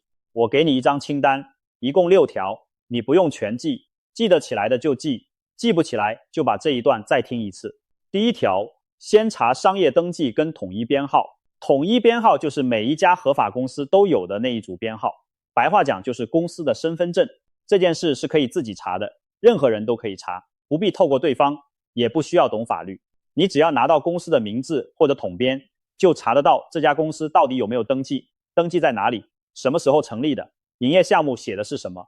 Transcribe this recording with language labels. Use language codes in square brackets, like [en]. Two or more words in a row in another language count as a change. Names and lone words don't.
[zh] 我給你一張清單，一共6條，你不用全記，記得起來的就記，記不起來就把這一段再聽一次。第1條，先查商業登記跟統一編號。統一編號就是每一家合法公司都有的那一組編號，白話講就是公司的身份證。這件事是可以自己查的，任何人都可以查，不必透過對方，也不需要懂法律。你只要拿到公司的名字或者統編，就查得到這家公司到底有沒有登記，登記在哪裡，什麼時候成立的，營業項目寫的是什麼。